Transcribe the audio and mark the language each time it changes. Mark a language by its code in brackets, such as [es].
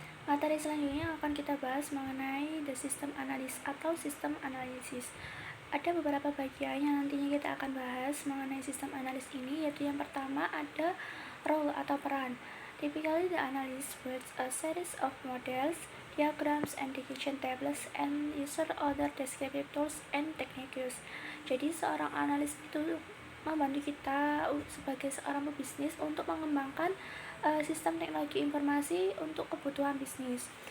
[id] Materi selanjutnya akan kita bahas mengenai the system analysis atau sistem analisis. Ada beberapa bagian yang nantinya kita akan bahas mengenai sistem analis ini, yaitu yang pertama ada role atau peran. [en] Typically, the analyst builds a series of models, diagrams, and decision tables, and user other descriptive tools and techniques. [id] Jadi, seorang analis itu membantu kita sebagai seorang pebisnis untuk mengembangkan sistem teknologi informasi untuk kebutuhan bisnis.